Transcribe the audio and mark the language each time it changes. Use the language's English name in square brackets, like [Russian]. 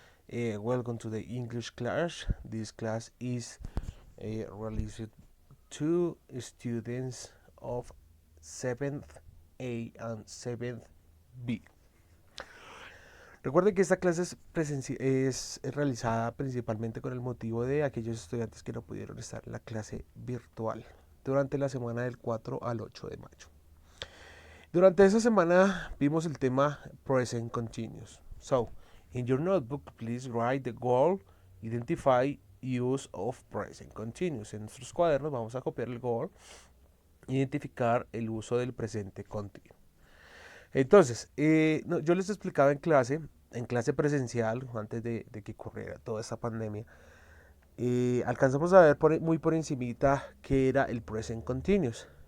[English] Welcome to the English class. This class is released to students of 7th A and 7th B. [Spanish] Recuerden que esta clase es realizada principalmente con el motivo de aquellos estudiantes que no pudieron estar en la clase virtual durante la semana del 4 al 8 de mayo. Durante esa semana vimos el tema Present Continuous. [English] So, in your notebook, please write the goal, identify use of Present Continuous. [Spanish] En nuestros cuadernos vamos a copiar el goal, identificar el uso del presente continuo. Entonces, yo les explicaba en clase presencial, antes de que ocurriera toda esta pandemia, alcanzamos a ver muy por encimita qué era el Present Continuous.